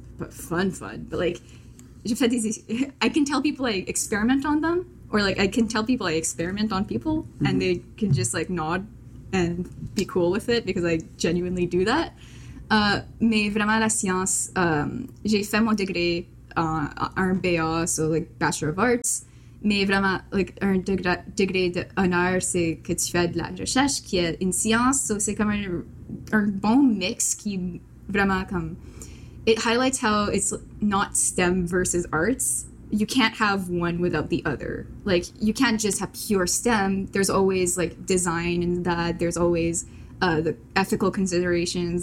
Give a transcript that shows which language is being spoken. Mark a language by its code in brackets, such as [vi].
[en] Fun, but like, [fr] j'ai fait des... [en] I can tell people I experiment on them, or like, I can tell people I experiment on people, mm-hmm. and they can just like nod and be cool with it because I genuinely do that. [fr] Mais vraiment la science, j'ai fait mon degré en BA, [en] so like Bachelor of Arts, [fr] mais vraiment like, un degré d'honneur, c'est que tu fais de la recherche qui est une science, so c'est comme un bon mix qui vraiment comme... [en] It highlights how it's not STEM versus arts. You can't have one without the other. Like, you can't just have pure STEM. There's always, like, design in that. There's always the ethical considerations.